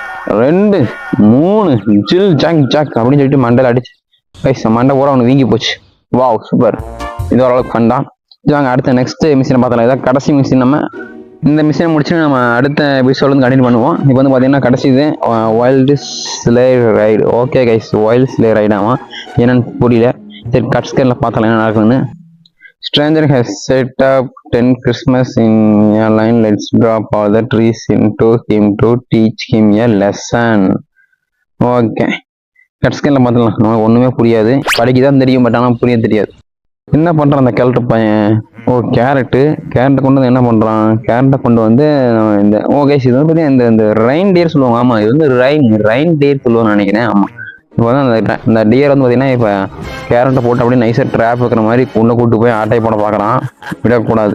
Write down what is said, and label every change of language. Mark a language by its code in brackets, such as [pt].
[ta] 2 3 ஜில் jack jack அப்படின்னு சொல்லிட்டு மண்டையில் அடிச்சு கைஸ் மண்டை பூரா அவனுக்கு வீங்கி போச்சு. Wow super. இது ஓரளவுக்கு ஃபன் தான். இது வாங்க அடுத்த நெக்ஸ்ட் மிஷினை பார்த்தலாம். இதான் கடைசி மிஷின். நம்ம இந்த மிஷினை முடிச்சு நம்ம அடுத்த எபிசோட் வந்து கண்டினியூ பண்ணுவோம். இப்போ வந்து பார்த்தீங்கன்னா கடைசி இது wild sleigh ride. Okay guys, wild sleigh ரைடாமா என்னன்னு புரியல. சரி கட் ஸ்கேலில் பார்த்தலாம் என்ன நடக்குதுன்னு. [en] Stranger has set up 10 Christmas in a line. Let's drop all the trees into him to teach him a lesson. [ta] Okay cut ஸ்கேலில் பார்த்தலாம். நமக்கு ஒன்றுமே புரியாது. படிக்கதான் தெரியும், பட் ஆனால் புரிய தெரியாது. என்ன பண்ணுறான் அந்த கேரக்டர் பையன்? ஓ கேரட்டை கொண்டு வந்து என்ன பண்ணுறான்? கேரட்டை கொண்டு வந்து இந்த கைஸ் இது வந்து பார்த்தீங்கன்னா இந்த ரெயின் டியர் சொல்லுவாங்க. ஆமாம் இது வந்து ரெயின் டியர் சொல்லுவான்னு நினைக்கிறேன். ஆமாம் இப்போ வந்து அந்த டியர் வந்து பார்த்தீங்கன்னா இப்போ கேரட்டை போட்டு அப்படியே நைஸாக ட்ராப் வைக்கிற மாதிரி உள்ளே கூட்டு போய் ஆட்டை போட பார்க்குறான். விடக்கூடாது.